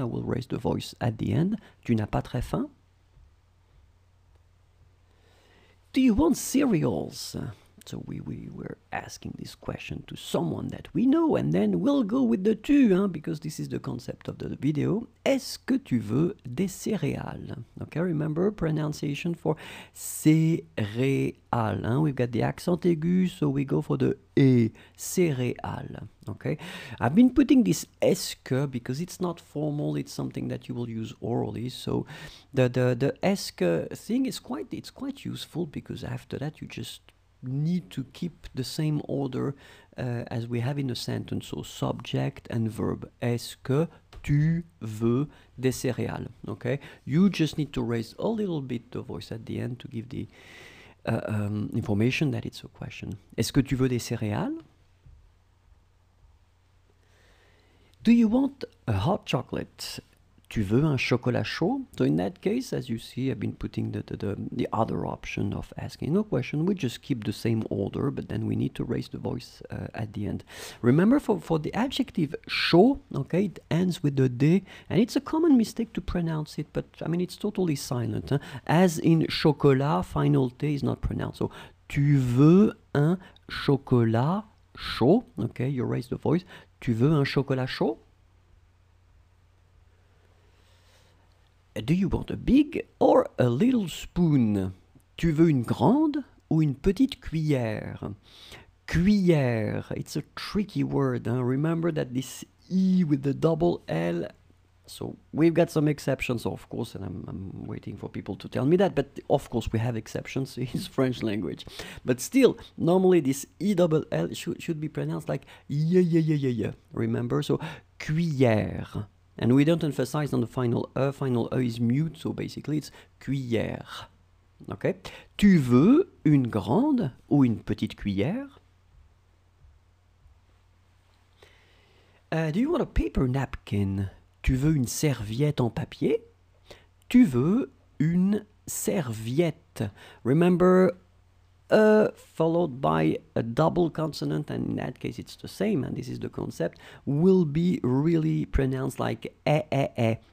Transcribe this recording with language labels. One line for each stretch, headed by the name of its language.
English: I will raise the voice at the end.
French: Tu n'as pas très faim?
English: Do you want cereals? So we were asking this question to someone that we know, and then we'll go with the tu, because this is the concept of the video.
French: Est-ce que tu veux des céréales?
English: Okay, remember pronunciation for céréales. We've got the accent aigu, so we go for the e, céréales. Okay, I've been putting this est-ce que because it's not formal, it's something that you will use orally. So the est-ce que thing is quite useful, because after that you just need to keep the same order as we have in a sentence, so subject and verb.
French: Est-ce que tu veux des céréales?
English: Okay, you just need to raise a little bit the voice at the end to give the information that it's a question.
French: Est-ce que tu veux des céréales?
English: Do you want a hot chocolate?
French: Tu veux un chocolat chaud?
English: So in that case, as you see, I've been putting the other option of asking a question. We just keep the same order, but then we need to raise the voice at the end. Remember, for the adjective chaud, okay, it ends with the d, and it's a common mistake to pronounce it, but it's totally silent. As in chocolat, final t is not pronounced.
French: So tu veux un chocolat chaud?
English: Okay, you raise the voice.
French: Tu veux un chocolat chaud?
English: Do you want a big or a little spoon?
French: Tu veux une grande ou une petite cuillère?
English: Cuillère, it's a tricky word. Remember that this E with the double L So we've got some exceptions, of course, and I'm waiting for people to tell me that, but of course we have exceptions in French language. But still, normally this E-double-L should be pronounced like yeah. Remember? So, cuillère. And we don't emphasize on the final E is mute, so basically it's cuillère. Okay?
French: Tu veux une grande ou une petite cuillère?
English: Do you want a paper napkin?
French: Tu veux une serviette en papier? Tu veux une serviette.
English: Remember, followed by a double consonant, and in that case it's the same, and this is the concept, will be really pronounced like eh.